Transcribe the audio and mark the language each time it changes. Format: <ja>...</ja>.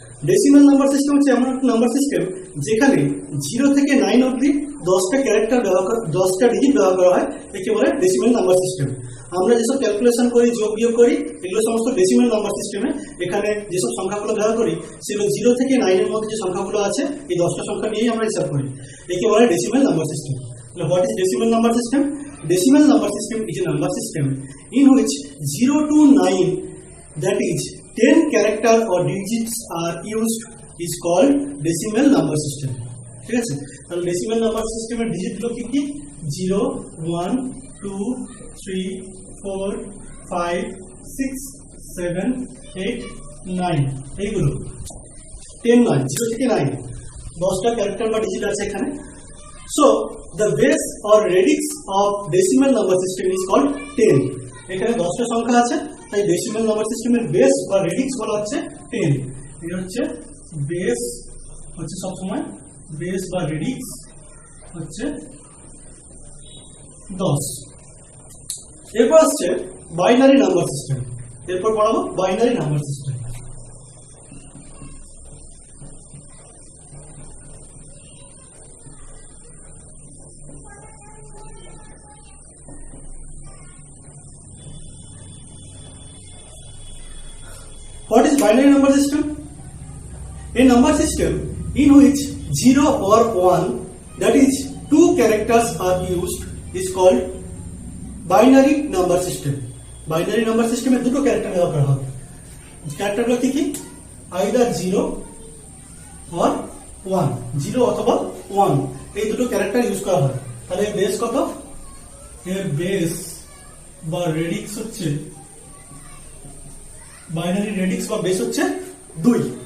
<bn>Decimal number system হচ্ছে এমন একটা নাম্বার সিস্টেম যেখানে 0 থেকে 9 অবধি 10টা ক্যারেক্টার ব্যবহার করা, 10টা ডিজিট ব্যবহার করা হয়, একে বলে ডেসিমেল নাম্বার সিস্টেম। আমরা যেসব ক্যালকুলেশন করি, যোগ বিয়োগ করি, এগুলো সমস্ত ডেসিমেল নাম্বার সিস্টেমে। এখানে যেসব সংখ্যাগুলো ব্যবহার করি সেগুলো 0 থেকে 9 এর মধ্যে যে সংখ্যাগুলো আছে, এই 10টা সংখ্যা নিয়েই আমরা হিসাব করি, একে বলে decimal number system.</bn> <en>What is decimal number system? Decimal number system is a number system in which 0 to 9, that is 10 character or digits are used, is called decimal number system.</en> <bn>ঠিক আছে? তাহলে ডেসিমেল নাম্বার সিস্টেমের ডিজিটগুলো কি কি? 0, 1, 2, 3, 4, 5, 6, 7, 8, 9 এইগুলো। 10 নয়, 0 থেকে 9 10টা ক্যারেক্টার বা ডিজিট আছে এখানে।</bn> <en>So the base or radix of decimal number system is called 10.</en> <bn>এখানে 10টা সংখ্যা আছে, তাই ডেসিমেল নাম্বার সিস্টেমের বেস বা রেডিক্স বলা হচ্ছে 10। এটা হচ্ছে বেস, হচ্ছে সবসময় বেস বা রেডিক্স হচ্ছে 10। এরপর আসছে বাইনারি নাম্বার সিস্টেম। এরপর পড়াবো binary number system.</bn> <en>What is binary number system? A number system in which 0 or 1, that is 2 characters are used, is called binary number system.</en> <bn>Binary number system এ দুটো character ব্যবহার করা হবে। ক্যারেক্টারগুলো কি কি?</bn> <en>either 0 or 1,</en> <bn>0 অথবা 1, এই দুটো ক্যারেক্টার ইউজ করা হয়। তাহলে এর বেস কত? এর বেস বা রেডিক্স হচ্ছে, বাইনারি রেডিক্স বা বেস হচ্ছে 2।</bn>